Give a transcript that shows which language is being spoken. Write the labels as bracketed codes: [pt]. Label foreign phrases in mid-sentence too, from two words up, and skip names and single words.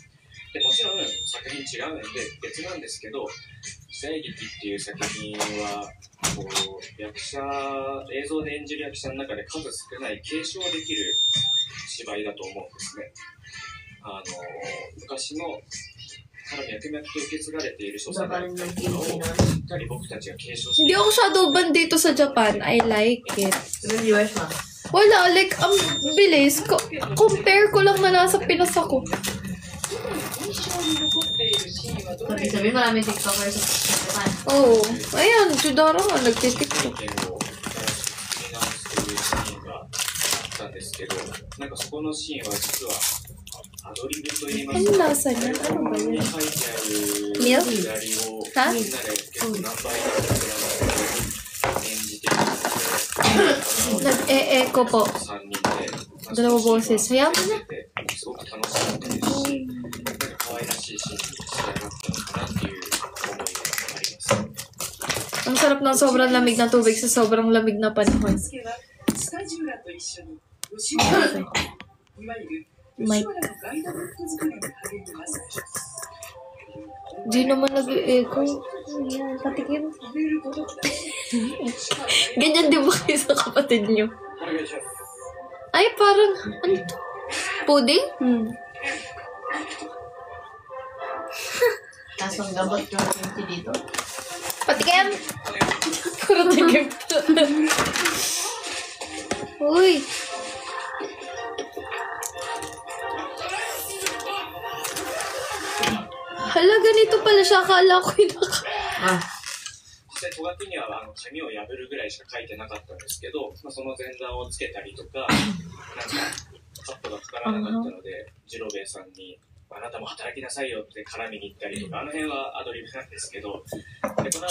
[ja] でもちろん作品違うんで別なんですけど、時代劇っていう作品はこう役者、映像で演じる役者の中で数少ない継承できる芝居だと思うんですね。昔のから脈々と受け継がれている所作だったりとかをしっかり僕たちが継承している。 [tl] Hindi ako [en] shadow ban [tl] dito sa Japan. [en] I like it. Wala, like, [tl] ang bilis. Compare ko lang na nasa Pinas ako. Sabi marami TikTokers sa Japan. Oo. Ayan, Chudara nga, nagtitiktok. [ja] ですけど、なんかそこのシーンは実はアドリブといいますか、 [tl] Ano lasa niya? Ano ba [ja] ここに [tl] yun? [ja] 書いてあるくだりをはみんなで結構何倍だと演じているので、 [tl] Nag-e-echo po. [ja] 3 人で [tl] Dalawa boses. Hayaan mo na. [ja] すごく楽しかったですし、なんか可愛らしいシーンに仕上がったのかなっていう思いがあります。 [tl] Ang sarap ng sobrang lamig na tubig sa sobrang lamig na panahon. [ja] スタジオらと一緒に吉原のいわゆる吉原のガイドブック作りに励みます。 [tl] Di naman nag-e-echo. Yan, patikim. Ganyan din ba kayo sa kapatid niyo? Ay, parang, ano to? Pudding? Kasong gabot yung dito. Patikim! Puro tikim. Uy! Hala, ganito pala siya. Akala ko yung [ja] 実際、戸隠には紙を破るぐらいしか書いてなかったんですけど、その前段をつけたりとか、なんかカットがかからなかったので、次郎兵衛さんに、あなたも働きなさいよって絡みに行ったりとか、あの辺はアドリブなんですけど、でこの後